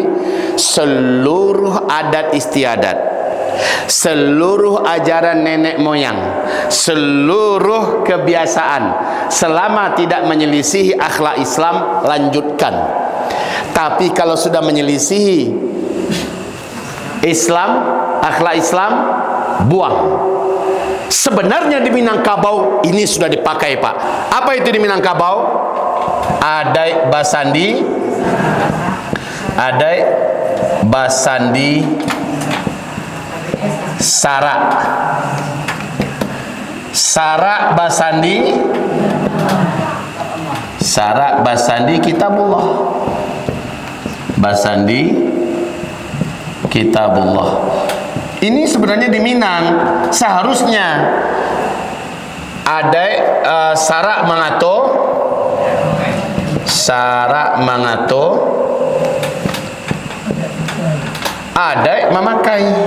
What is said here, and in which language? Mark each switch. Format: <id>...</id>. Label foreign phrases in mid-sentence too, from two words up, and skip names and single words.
<id>Seluruh adat istiadat, seluruh ajaran nenek moyang, seluruh kebiasaan, selama tidak menyelisihi akhlak Islam, lanjutkan. Tapi kalau sudah menyelisihi Islam, akhlak Islam, buang. Sebenarnya di Minangkabau ini sudah dipakai, Pak. Apa itu di Minangkabau?</id> <min>Adai basandi, adai basandi sarak, sarak basandi, sarak basandi kitabullah, basandi kitabullah.</min> <id>Ini sebenarnya di Minang seharusnya ada</id> <min>sarak mangato, sarak mangato,</min> <id>ada memakai.</id>